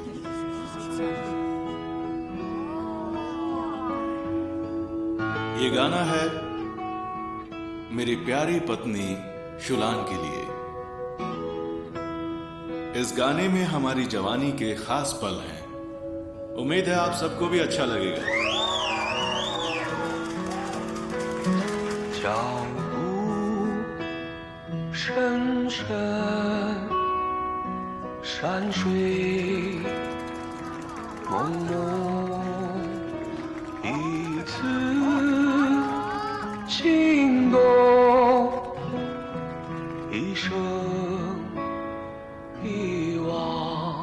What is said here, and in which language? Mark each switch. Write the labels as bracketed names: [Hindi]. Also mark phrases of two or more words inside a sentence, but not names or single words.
[Hindi] ये गाना है मेरी प्यारी पत्नी शुलान के लिए। इस गाने में हमारी जवानी के खास पल हैं। उम्मीद है आप सबको भी अच्छा लगेगा। [Chinese] 脚步深深，山水朦胧，一次心动，一生遗忘。